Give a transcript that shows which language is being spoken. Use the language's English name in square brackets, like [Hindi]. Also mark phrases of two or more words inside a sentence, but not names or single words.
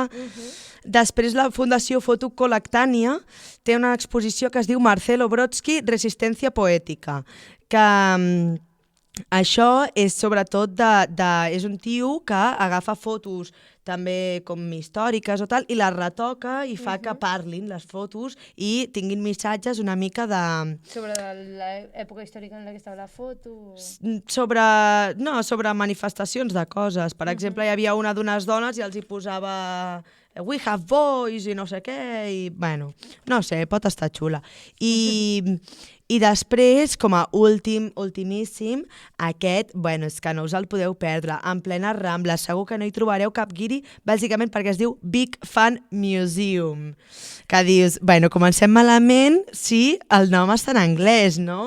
[Catalan] Després la Fundació Foto Colectània té una exposició que es diu Marcelo Brodsky, Resistència Poètica, que això és sobretot és un tio que agafa fotos també com històriques o tal, i les retoca i fa que parlin les fotos i tinguin missatges una mica de... Sobre l'època històrica en la que estava la foto? sobre manifestacions de coses. Per exemple, hi havia una d'unes dones i els hi posava [English] We have voice [Catalan] i no sé què, i bueno, no sé, pot estar xula. I després, com a ultimíssim, aquest, bueno, és que no us el podeu perdre, en plena Rambla, segur que no hi trobareu cap guiri, bàsicament perquè es diu Big Fan Museum, que dius, bueno, comencem malament si el nom està en anglès, no?